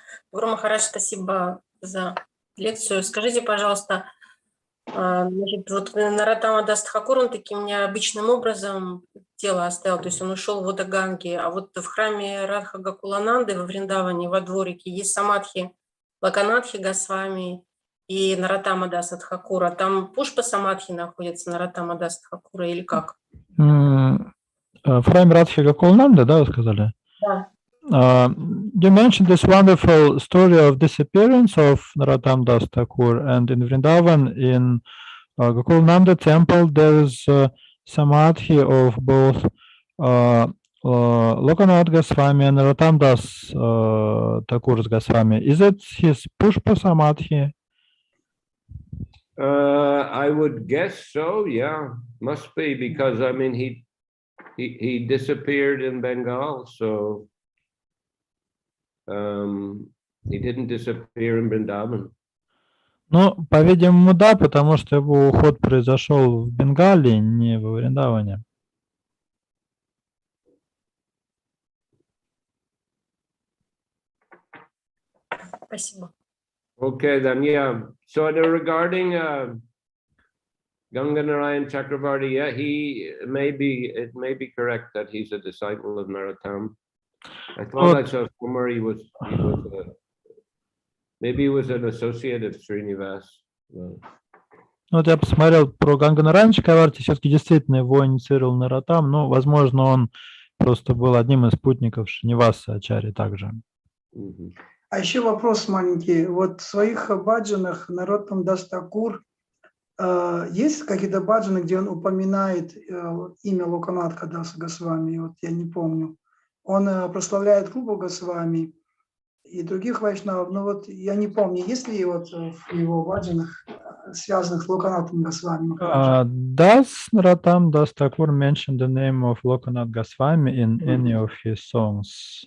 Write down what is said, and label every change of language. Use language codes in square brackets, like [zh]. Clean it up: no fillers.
[ru] Гуру Махарадж, спасибо за лекцию. Скажите, пожалуйста, значит, вот Нароттама Даса Тхакур, он таким необычным образом тело оставил, то есть он ушел в воды Ганги, а вот в храме Радха Гакулананды во Вриндаване, во дворике, есть самадхи Локанатхи Госвами и Нароттама Даса Тхакура. Там Пушпа самадхи находится, Нароттама Даса Тхакура, или как? В храме Радхи Гакулананды, да, вы сказали? Да. [en] You mentioned this wonderful story of disappearance of Narottama Dasa Thakur, and in Vrindavan, in Gakulananda temple, there is samadhi of both Lokanath Goswami and Narottama Dasa Thakur's Goswami. Is it his Pushpa samadhi? I would guess so. Yeah, must be, because I mean he disappeared in Bengal, so. He didn't disappear in Vrindavan. [ru] Ну, по-видимому, да, потому что его уход произошел в Бенгалии, не во Вриндаване. Спасибо. [en] Okay, then, yeah. So regarding Ganga Narayan Chakravarti, yeah, it may be correct that he's a disciple of Narottam. I thought I saw somewhere he was maybe he was an associate of Srinivas. [ru] Вот я посмотрел про Ганга Нараяна Чакраварти, все-таки действительно его инициировал Нароттам, но, возможно, он просто был одним из спутников Шриниваса Ачарьи также. А еще вопрос маленький. Вот в своих баджанах Нароттама Даса Тхакур есть какие-то баджаны, где он упоминает имя Локанатха Даса Госвами? Вот я не помню. Он прославляет Крупу Госвами и других вайшнавов, но вот я не помню, есть ли вот в его баджанах, связанных с Локанатом Госвами? [en] Does Narottama Dasa Thakur mention the name of Lokanath Goswami in any of his songs?